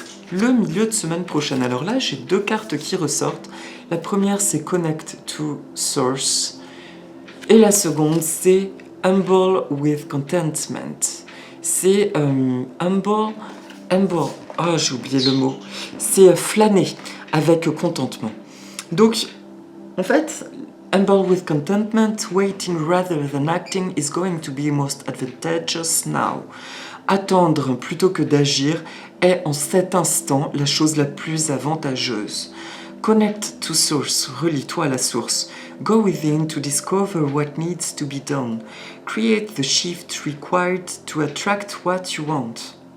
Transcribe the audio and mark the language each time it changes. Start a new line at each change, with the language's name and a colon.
French: Le milieu de semaine prochaine, alors là, j'ai 2 cartes qui ressortent. La première, c'est Connect to Source. Et la seconde, c'est Humble with Contentment. c'est humble, oh j'ai oublié le mot, c'est flâner avec contentement. Donc, en fait,
English: humble with contentment, waiting rather than acting is going to be most advantageous now.
French: Attendre plutôt que d'agir est en cet instant la chose la plus avantageuse.
English: Connect to source,
French: relie-toi à la source.
English: Go within to discover what needs to be done. Create the shift required to attract what you want.